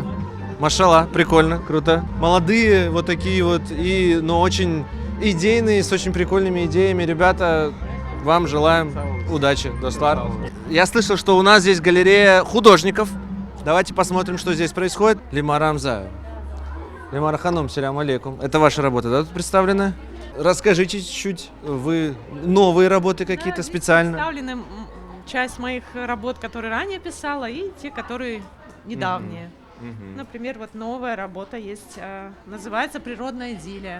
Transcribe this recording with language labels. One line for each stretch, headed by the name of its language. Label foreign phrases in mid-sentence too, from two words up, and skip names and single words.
Russian: Машалла, прикольно, круто. Молодые вот такие вот, но очень идейные, с очень прикольными идеями. Ребята, вам желаем удачи, Достлар. Я слышал, что у нас здесь галерея художников. Давайте посмотрим, что здесь происходит. Лимар Рамзаев.
Crimean Tatar: Лимар Ханум, салям алейкум.
Russian: Это ваша работа, да, тут представлена? Расскажите чуть-чуть. Вы новые работы какие-то специально? Представлены часть моих работ, которые ранее писала, и те, которые недавние. Например, вот новая работа есть, называется «Природная идиллия».